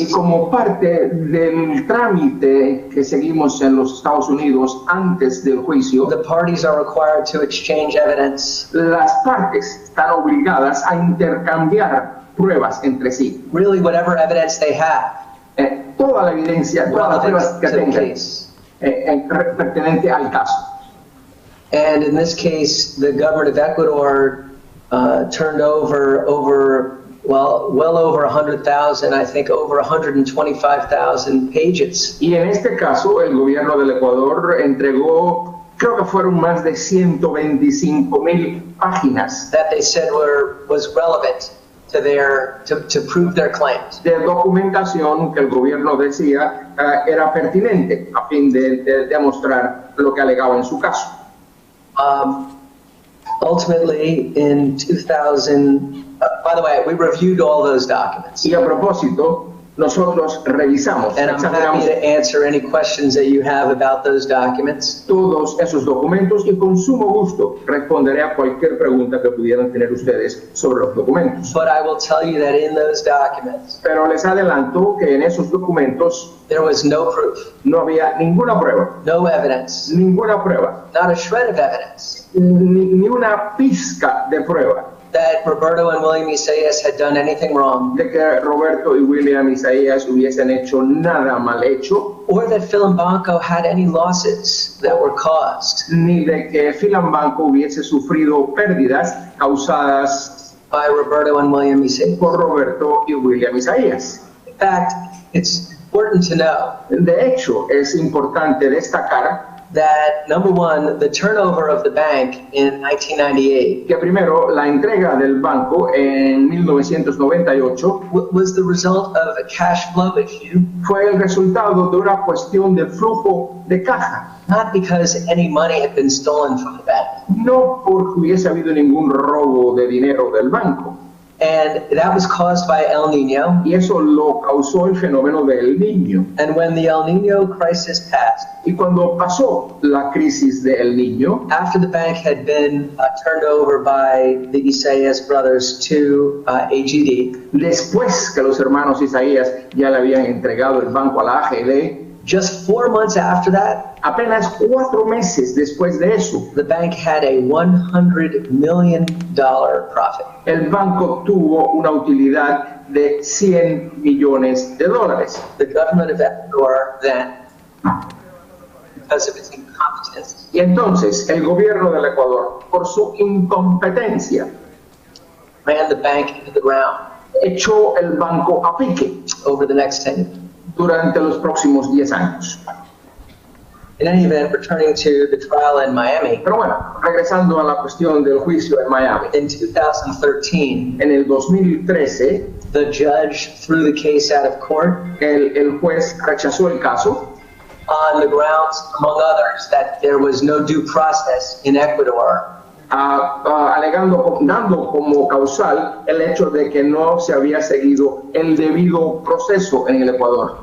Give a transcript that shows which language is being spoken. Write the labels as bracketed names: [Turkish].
[Spanish] Y como parte del trámite que seguimos en los Estados Unidos antes del juicio, [English] the parties are required to exchange evidence. [Spanish] las partes están obligadas a intercambiar pruebas entre sí. [English] Really, whatever evidence they have, [Spanish] Toda la evidencia, todas las pruebas que [English] relevant to the [Spanish] tengan [English] case. [Spanish] pertenente al caso. [English] And in this case, the government of Ecuador turned over well over 100,000, I think over 125,000 pages. [Spanish] Y en este caso, el gobierno del Ecuador entregó, creo que fueron más de 125,000 páginas [English] That they said was relevant to prove their claims. [Spanish] de documentación que el gobierno decía era pertinente a fin de demostrar lo que alegaba en su caso. [English] Ultimately, in 2000, by the way, we reviewed all those documents. [Spanish] Y a propósito, nosotros revisamos, [English] And I'm happy [Spanish] examinamos [English] to answer any questions that you have about those documents. [Spanish] todos esos documentos y con sumo gusto responderé a cualquier pregunta que pudieran tener ustedes sobre los documentos. [English] But I will tell you that in those documents, [Spanish] Pero les adelanto que en esos documentos [English] there was no proof, [Spanish] no había ninguna prueba, [English] no evidence, not a shred of evidence [Spanish] ni una pizca de prueba [English] that Roberto and William Isaias had done anything wrong, [Spanish] de que Roberto y William Isaías hubiesen hecho nada mal hecho, [English] or that Phil Banco had any losses that were caused [Spanish] ni de que Filambanco hubiese sufrido pérdidas causadas [English] by Roberto and William Isaias. [Spanish] por Roberto y William Isaías. [English] In fact, it's important to know [Spanish] De hecho, es importante destacar [English] that, number one, the turnover of the bank in 1998 [Spanish] que primero la entrega del banco en 1998 [English] was the result of a cash flow issue, [Spanish] fue el resultado de una cuestión de flujo de caja, [English] not because any money had been stolen from the bank. [Spanish] no porque hubiese habido ningún robo de dinero del banco. [English] And that was caused by El Nino. [Spanish] Y eso lo causó el fenómeno del Niño. [English] And when the El Nino crisis passed, [Spanish] Y cuando pasó la crisis del Niño, [English] after the bank had been turned over by the Isaias brothers to AGD, [Spanish] después que los hermanos Isaías ya le habían entregado el banco a la AGD, [English] just 4 months after that, [Spanish] apenas 4 meses después de eso, [English] the bank had a $100 million profit. [Spanish] el banco tuvo una utilidad de 100 millones de dólares. [English] The government of Ecuador then, because of its incompetence, [Spanish] Y entonces el gobierno del Ecuador, por su incompetencia, [English] ran the bank into the ground [Spanish] echó el banco a pique [English] over the next 10 years. [Spanish] durante los próximos 10 años. [English] In any event, returning to the trial in Miami, [Spanish] Pero bueno, regresando a la cuestión del juicio en Miami, [English] in 2013, [Spanish] en el 2013, [English] the judge threw the case out of court [Spanish] el juez rechazó el caso [English] on the grounds, among others, that there was no due process in Ecuador, [Spanish] alegando, dando como causal el hecho de que no se había seguido el debido proceso en el Ecuador